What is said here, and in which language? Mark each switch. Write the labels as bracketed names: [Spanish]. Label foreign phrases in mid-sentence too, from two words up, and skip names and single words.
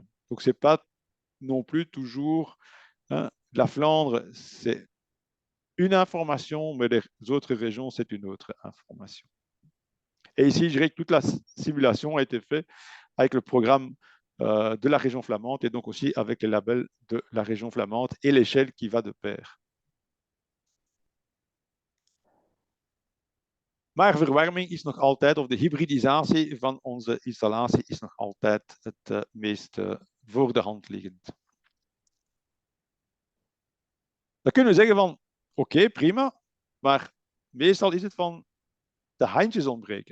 [French] Donc, ce n'est pas non plus toujours... Hein, la Flandre, c'est une information, mais les autres régions, c'est une autre information. Et ici, je dirais que toute la simulation a été faite avec le programme de la région flamande et donc aussi avec les labels de la région flamande et l'échelle qui va de pair. [Dutch] Maar verwarming is nog altijd, of de hybridisatie van onze installatie is nog altijd het meest voor de hand liggend. Dan kunnen we zeggen van, oké, prima, maar meestal is het van de handjes ontbreken.